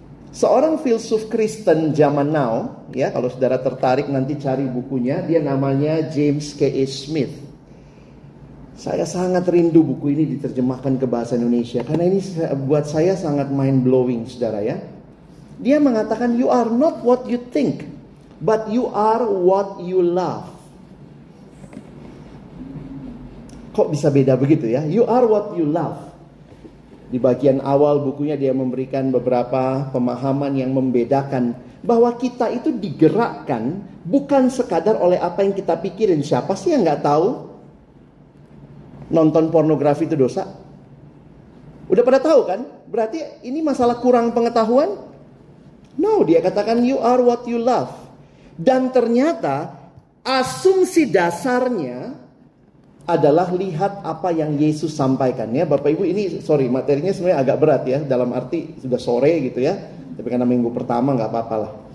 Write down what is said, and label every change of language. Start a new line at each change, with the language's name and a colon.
Indonesian: Seorang filsuf Kristen zaman now, ya, kalau saudara tertarik nanti cari bukunya, dia namanya James K.A. Smith. Saya sangat rindu buku ini diterjemahkan ke bahasa Indonesia, karena ini buat saya sangat
English: mind blowing,
Indonesian: saudara ya. Dia mengatakan,
English: you are not what you think, but you are what you love.
Indonesian: Kok bisa beda begitu ya?
English: You are what you love.
Indonesian: Di bagian awal bukunya dia memberikan beberapa pemahaman yang membedakan bahwa kita itu digerakkan bukan sekadar oleh apa yang kita pikirin. Siapa sih yang gak tahu nonton pornografi itu dosa? Udah pada tahu kan? Berarti ini masalah kurang pengetahuan?
English: No,
Indonesian: dia katakan
English: you are what you love.
Indonesian: Dan ternyata asumsi dasarnya adalah lihat apa yang Yesus sampaikan ya. Bapak Ibu, ini materinya sebenarnya agak berat ya, dalam arti sudah sore gitu ya. Tapi karena minggu pertama gak apa-apa lah.